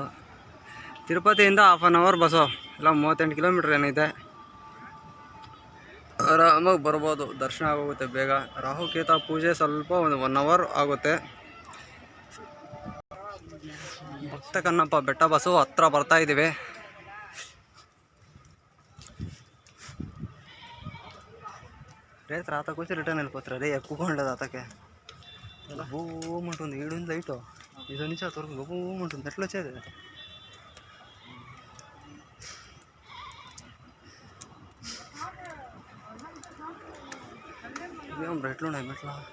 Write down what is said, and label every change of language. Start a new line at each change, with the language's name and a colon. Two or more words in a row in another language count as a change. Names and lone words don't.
Kannada: ತಿರುಪತಿಯಿಂದ 1/2 ಅವರ್ ಬಸ್ಸು, ಇಲ್ಲ 38 ಕಿಲೋಮೀಟ್ರ್ ಏನಿದೆ. ಆರಾಮಾಗಿ ಬರ್ಬೋದು, ದರ್ಶನ ಆಗೋಗುತ್ತೆ ಬೇಗ. ರಾಹುಕೇತ ಪೂಜೆ ಸ್ವಲ್ಪ 1 ಅವರ್ ಆಗುತ್ತೆ. ಭಕ್ತ ಕನ್ನಪ್ಪ ಬೆಟ್ಟ ಬಸ್ಸು ಹತ್ರ ಬರ್ತಾಯಿದ್ದೀವಿ.
Telugu: రేత్రి ఆతకు వచ్చి రిటర్న్ వెళ్ళిపోతారు. అదే ఎక్కువగా ఆతకే గబూమంటుంది. ఈడుంది లైట్, ఇది నుంచి ఆ తొరకు గబూమంటుంది. ఎట్లా వచ్చేది ఏం రేట్లు ఉన్నాయి మెట్లా.